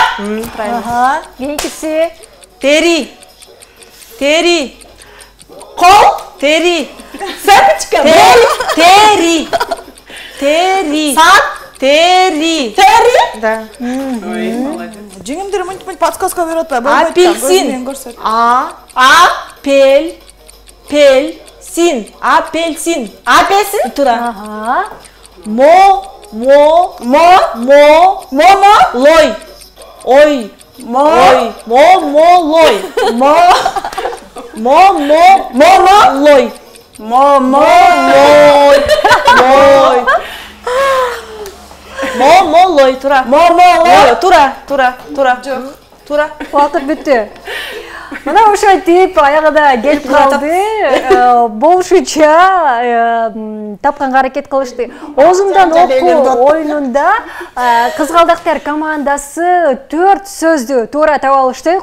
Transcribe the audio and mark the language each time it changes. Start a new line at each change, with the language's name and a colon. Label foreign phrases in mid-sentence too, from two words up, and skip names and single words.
Kyrgyz: Кийинкиси. Тери. Кол. Тери. Сепичка. Тери. Саат. Тери. Да. Ой, молодец. Жеңимдер мынтип подсказка берип атпайбы? Апельсин. Апельсин. Тура. Лой. Ой. Лой. Лой. Лой. Тура. Тура. Убакыт бүттү. Мына ошентип аягында келип калды. Болушунча тапканга аракет кылышты. Озундан окуу оюнунда кызгалдактар командасы 4 сөздү туура таап алышты.